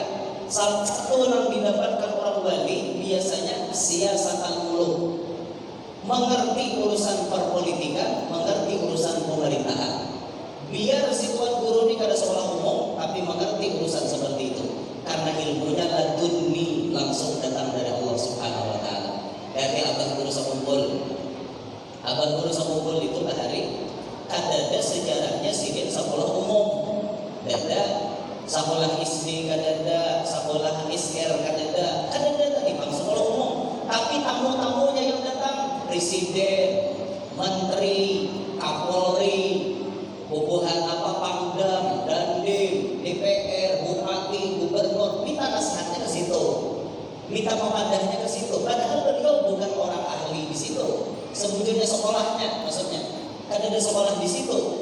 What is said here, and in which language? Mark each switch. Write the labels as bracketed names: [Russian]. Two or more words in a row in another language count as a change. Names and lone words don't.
[Indonesian] Salah satu yang didapatkan orang wali biasanya [Arabic] سياسة الملوك, [Indonesian] mengerti urusan perpolitikan, mengerti urusan pemerintahan. Biar si tuan guru ini kada sekolah umum, tapi mengerti urusan seperti itu. Karena ilmunya ladunni, langsung datang dari [Arabic] Allah Subhanahu wa taala. [Banjar] Dari abang guru sakumpul. Abang guru sakumpul itu bahari kadada sejarahnya sidin sekolah umum. Dada sekolah SD kadada, sekolah SR kadada tadi bang sekolah umum. [Indonesian] Tapi tamu-tamunya yang datang presiden, menteri, kapolri, bubuhan Pangdam, Dandim, DPR, bupati, gubernur, minta nasihatnya ke situ, minta memadahnya ke situ. Padahal beliau bukan orang ahli di situ. Sebetulnya sekolahnya, maksudnya kan ada sekolah di situ.